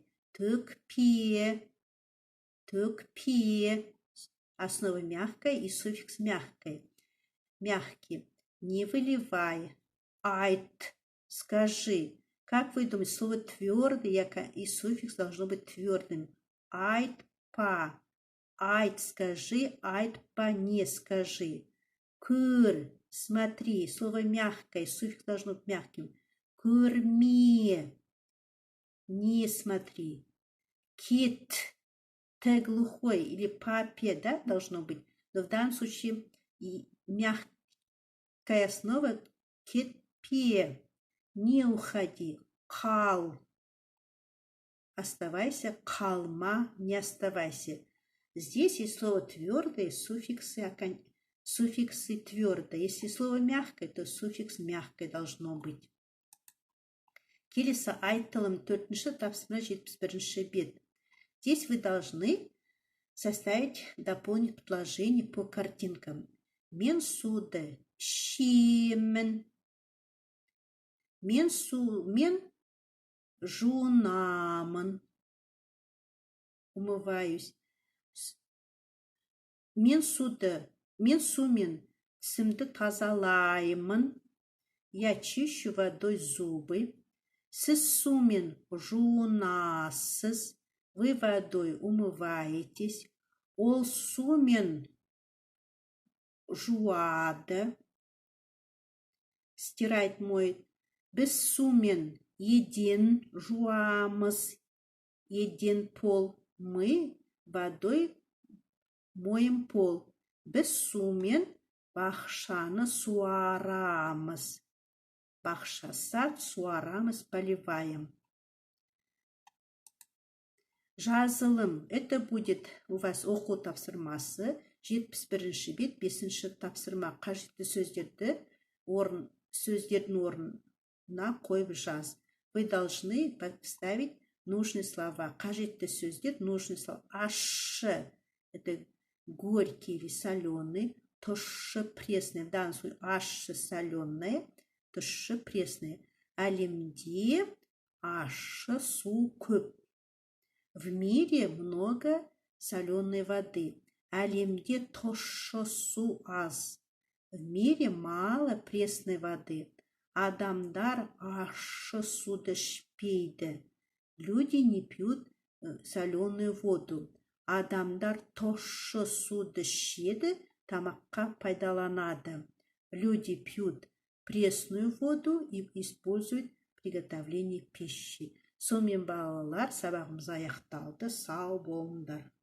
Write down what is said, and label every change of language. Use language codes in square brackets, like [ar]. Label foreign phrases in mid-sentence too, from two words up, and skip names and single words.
[ru] Тк, пе. Основа мягкая и суффикс мягкий. Не выливай. Айт, скажи. Как вы думаете, слово твердый и суффикс должно быть твердым. [kk] Айт, па. Айт скажи, айт па [ru] не скажи. Кыр, смотри, слово мягкое, суффикс должно быть мягким. Кырми, не смотри. Кит, т глухой или папе, да, должно быть. Но в данном случае мягкая основа [kk] кит пе. [ru] Не уходи. Кал, оставайся. Калма, не оставайся. Здесь есть слово твердое, суффиксы твердое. Если слово мягкое, то суффикс мягкое должно быть. [kk] Келесі айтылым 4-ші тапсырма 71-ші бет. [ru] Здесь вы должны дополнить предложение по картинкам. [kk] Мен суды ішемін. Мен жуынамын. [ru] Умываюсь. [kk] Мен сумен тісімді тазалаймын. [ru] Я чищу водой зубы. [kk] Сіз сумен жуынасыз. [ru] Вы водой умываетесь. [kk] Ол сумен жуады. [ru] Стирает, моет. [kk] Біз сумен еден жуамыз. [ru] Еден пол. Мы водой моем пол. [kk] Біз сумен бақшаны суарамыз. Бақша, сад, суарамыз, поливаем. Жазылым. [ru] Это будет у вас [kk] оқу тапсырмасы. [ru] 71-ші бет, 5-ші тапсырма. [kk] Қажетті сөздердің орнына қойып жаз. [ru] Вы должны подставить нужные слова. [kk] Қажетті сөздер, [ru] нужные слова. Ащы. Это горький или соленый. [kk] Тұщы, [ru] пресный. В данном случае ащы, соленое. [kk] Тұщы, пресный. Әлемде ащы су көп. [ru] В мире много соленой воды. [kk] Әлемде тұщы су аз. [ru] В мире мало пресной воды. [kk] Адамдар ащы суды ішпейді. [ru] Люди не пьют соленую воду. [kk] Адамдар тұщы суды ішеді, тамаққа пайдаланады. [ru] Люди пьют пресную воду и используют приготовление пищи. [kk] Сонымен балалар, сабағымыз аяқталды. Сау болыңдар.